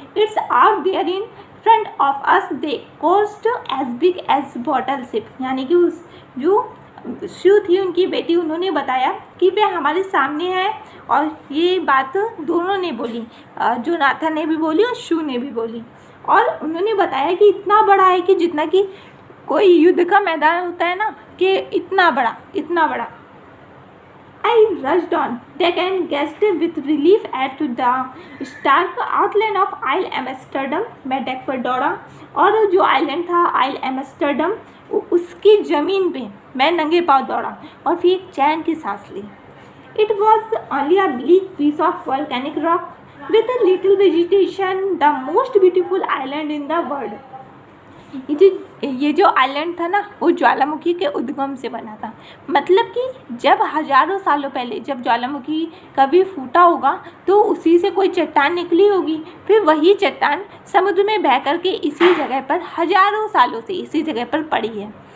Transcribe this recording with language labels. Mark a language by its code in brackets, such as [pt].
[en] it's out there in front of us, they cost as big as battleship, [hi] यानी कि उस जो शू थी उनकी बेटी, उन्होंने बताया कि वे हमारे सामने है, और ये बात दोनों ने बोली, जोनाथन ने भी बोली और शू ने भी बोली, और उन्होंने बताया कि इतना बड़ा है कि जितना कि कोई युद्ध का मैदान होता है ना, कि इतना बड़ा। [en] I rushed on deck and gazed with relief at the stark outline of Isle Amsterdam. [hi] मैं डेक पर दौड़ा और जो आइलैंड था आइल एम्स्टर्डम, उसकी ज़मीन पे मैं नंगे पाँव दौड़ा और फिर एक चैन की सांस ली। [en] It was only a bleak piece of volcanic rock with a little vegetation, the most beautiful island in the world. [hi] ये जो आइलैंड था ना, वो ज्वालामुखी के उद्गम से बना था। मतलब कि जब हज़ारों सालों पहले जब ज्वालामुखी कभी फूटा होगा तो उसी से कोई चट्टान निकली होगी, फिर वही चट्टान समुद्र में बह कर के इसी जगह पर हज़ारों सालों से इसी जगह पर पड़ी है।